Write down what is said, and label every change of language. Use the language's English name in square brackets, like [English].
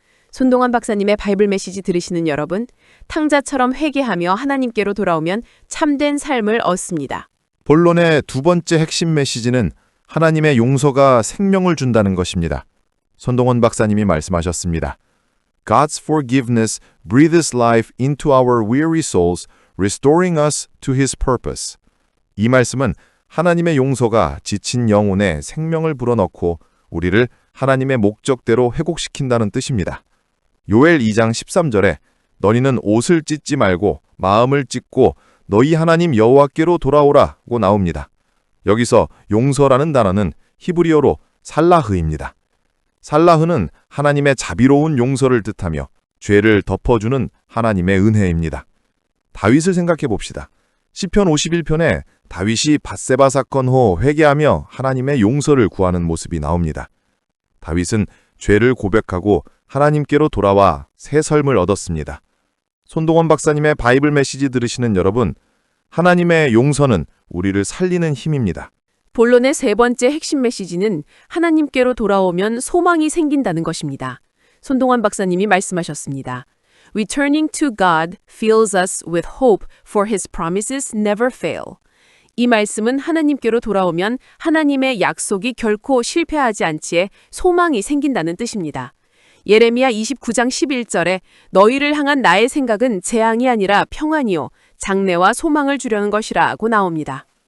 [Korean] 손동환 박사님의 바이블 메시지 들으시는 여러분, 탕자처럼 회개하며 하나님께로 돌아오면 참된 삶을 얻습니다. 본론의 두 번째 핵심 메시지는 하나님의 용서가 생명을 준다는 것입니다. 손동원 박사님이 말씀하셨습니다. [English] God's forgiveness breathes life into our weary souls, restoring us to His purpose. [Korean] 이 말씀은 하나님의 용서가 지친 영혼에 생명을 불어넣고 우리를 하나님의 목적대로 회복시킨다는 뜻입니다. 요엘 2장 13절에 너희는 옷을 찢지 말고 마음을 찢고 너희 하나님 여호와께로 돌아오라고 나옵니다. 여기서 용서라는 단어는 히브리어로 살라흐입니다. 살라흐는 하나님의 자비로운 용서를 뜻하며 죄를 덮어주는 하나님의 은혜입니다. 다윗을 생각해 봅시다. 시편 51편에 다윗이 밧세바 사건 후 회개하며 하나님의 용서를 구하는 모습이 나옵니다. 다윗은 죄를 고백하고 하나님께로 돌아와 새 삶을 얻었습니다. 손동원 박사님의 바이블 메시지 들으시는 여러분, 하나님의 용서는 우리를 살리는 힘입니다. 본론의 세 번째 핵심 메시지는 하나님께로 돌아오면 소망이 생긴다는 것입니다. 손동환 박사님이 말씀하셨습니다. [English] Returning to God fills us with hope for His promises never fail. [Korean] 이 말씀은 하나님께로 돌아오면 하나님의 약속이 결코 실패하지 않지에 소망이 생긴다는 뜻입니다. 예레미야 29장 11절에 너희를 향한 나의 생각은 재앙이 아니라 평안이요 장래와 소망을 주려는 것이라고 나옵니다.